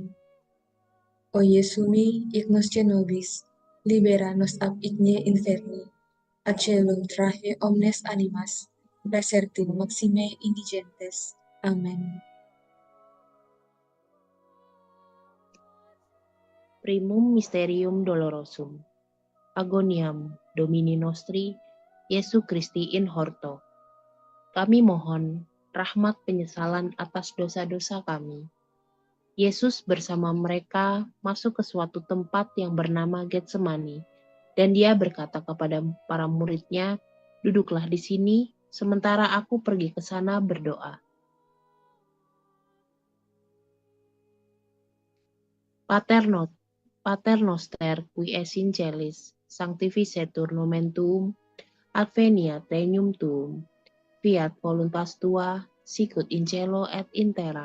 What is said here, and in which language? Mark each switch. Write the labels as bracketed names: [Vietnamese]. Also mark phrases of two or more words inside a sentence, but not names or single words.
[Latin] O Iesu mi, hic nos nobis, libera nos ab igne inferni, ad caelum trahe omnes animas, praesertim maxime indigentes. Amen. Primum Mysterium Dolorosum. Agoniam Domini Nostri, Jesu Christi in horto. [Indonesian] Kami mohon rahmat penyesalan atas dosa-dosa kami. Yesus bersama mereka masuk ke suatu tempat yang bernama Getsemani, dan dia berkata kepada para muridnya, "Duduklah di sini, sementara aku pergi ke sana berdoa." [Latin] Pater noster qui es in celis, sanctificetur nomen tuum, adveniat regnum tuum, fiat voluntas tua, sicut in cielo et in terra.